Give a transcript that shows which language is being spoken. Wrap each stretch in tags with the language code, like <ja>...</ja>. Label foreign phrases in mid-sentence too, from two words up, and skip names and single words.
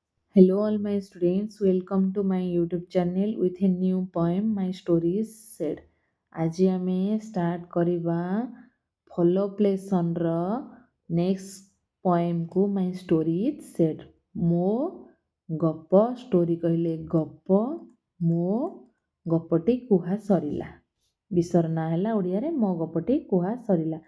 <en>Hello, all my students. Welcome to my YouTube channel with a new poem. My story is said.</en> <or>ଆଜି ଆମେ ଷ୍ଟାର୍ଟ କରିବା ଫଲୋ ପ୍ଲେସନ୍ର ନେକ୍ସଟ ପଏମ୍କୁ</or> <en>My story is said.</en> <or>ମୋ ଗପ ଷ୍ଟୋରି କହିଲେ ଗପ, ମୋ ଗପଟି କୁହା ସରିଲା। ବିଷୟର ନାଁ ହେଲା ଓଡ଼ିଆରେ ମୋ ଗପଟି କୁହା ସରିଲା।</or>